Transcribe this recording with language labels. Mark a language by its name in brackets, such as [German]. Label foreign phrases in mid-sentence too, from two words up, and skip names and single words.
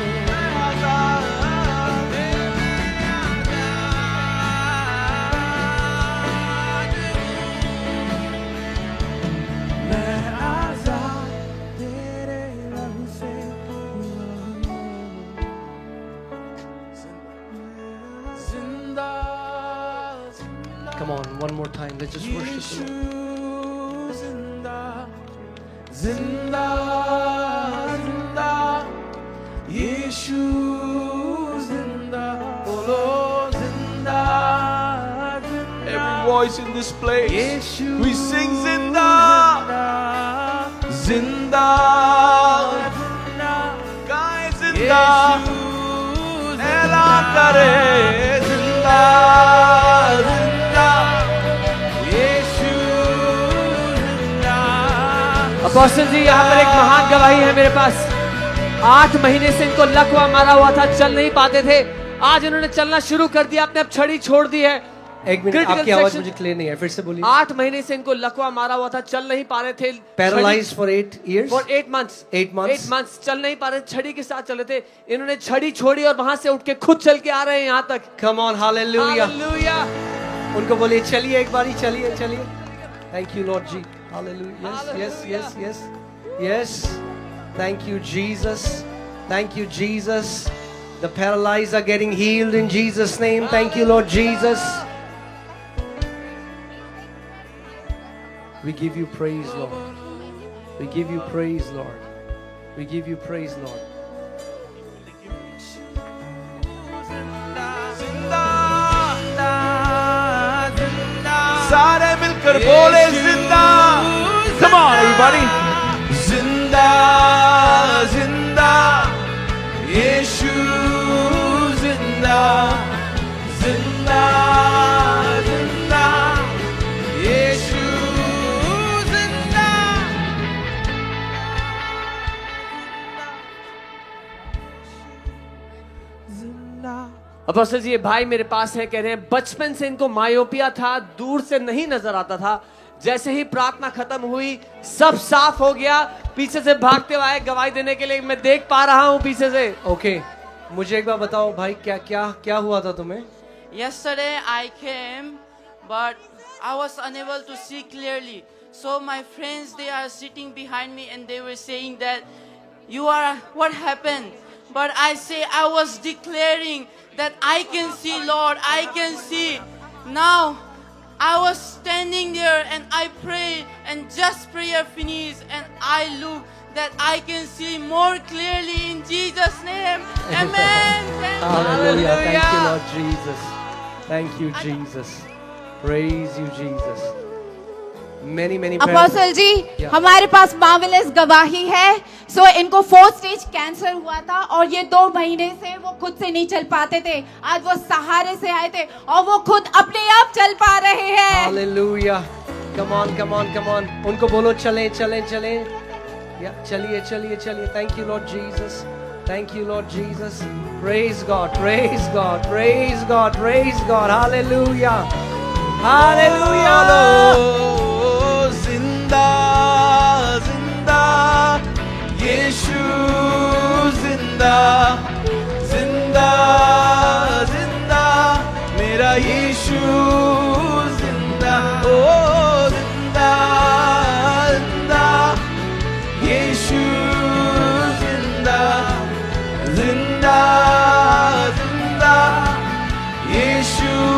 [Hindi] मैं आजाद तेरे लहू से हुआ हूँ. जिंदा [English] Come on, one more time. Let's just worship the Lord. [Hindi] जिंदा जिंदा जिंदा यीशु जिंदा बोलो जिंदा जिंदा. [English] Every voice in this place, we sing [Hindi] जिंदा जिंदा जिंदा. गाए जिंदा, ऐलान करे जिंदा जिंदा. यीशु जिंदा. अपोस्टल जी, यहाँ पर एक महान गवाही है मेरे पास. 8 महीने से इनको लकवा मारा हुआ था, चल नहीं पाते थे. आज इन्होंने चलना शुरू कर दिया, अपने अब छड़ी छोड़ दी है. एक मिनट, Critical आपकी आवाज section- मुझे क्लियर नहीं है. फिर से बोलिए. 8 महीने से इनको लकवा मारा हुआ था, चल नहीं पा रहे थे. [English] Paralyzed for 8 years. For 8 months. 8 months. [Hindi] 8 months चल नहीं पा रहे, छड़ी के साथ चले थे. इन्होंने छड़ी छोड़ी और वहां से उठ के खुद चल के आ रहे हैं यहाँ तक. [English] Come on, hallelujah. Hallelujah. [Hindi] उनको बोलिए चलिए एक बारी, चलिए चलिए. [English] Thank you, Lord G. Hallelujah. Yes, yes, yes, yes. Yes. Thank you, Jesus. Thank you, Jesus. The paralyzed are getting healed in Jesus' name. Thank you, Lord Jesus. We give you praise, Lord. We give you praise, Lord. We give you praise, Lord. [Hindi] सारे मिलकर बोले जिंदा. [English] Come on, everybody. [Hindi] जिंदा जिंदा यीशु जिंदा जिंदा जिंदा यीशु जिंदा. जिंदा. अपोस्टल जी, ये भाई मेरे पास है, कह रहे हैं बचपन से इनको मायोपिया था, दूर से नहीं नजर आता था. जैसे ही प्रार्थना खत्म हुई, सब साफ हो गया. पीछे से भागते हुए आए गवाही देने के लिए. मैं देख पा रहा हूँ पीछे से. Okay. मुझे एक बार बताओ भाई, क्या क्या क्या हुआ था तुम्हें? [English] Yesterday I came, but I was unable to see clearly. So my friends, they are sitting behind me and they were saying that, what happened? But I say, I was declaring that I can see, Lord, I can see. Now, I was standing there and I prayed, and just prayer finished and I look that I can see more clearly in Jesus' name. Amen. Hallelujah. Thank you, Lord Jesus. Thank you, Jesus. Praise you, Jesus. many [Hindi] अपोस्टल जी, हमारे पास मार्वेलस गवाही है। सो इनको [English] 4th stage cancer [Hindi] हुआ था और ये 2 महीने से वो खुद से नहीं चल पाते थे। आज वो सहारे से आए थे और वो खुद अपने आप चल पा रहे हैं। [English] हालेलुया। Come on, come on, come on. [Hindi] उनको बोलो चलें, चलें, चलें। चलिए, चलिए, चलिए। [English] Thank you, Lord Jesus. Thank you, Lord Jesus. Praise God, praise God, praise God, praise God. Hallelujah. Hallelujah. [Hindi] जिंदा जिंदा यीशु जिंदा जिंदा जिंदा मेरा यीशु जिंदा ओ जिंदा जिंदा यीशु जिंदा जिंदा जिंदा यीशु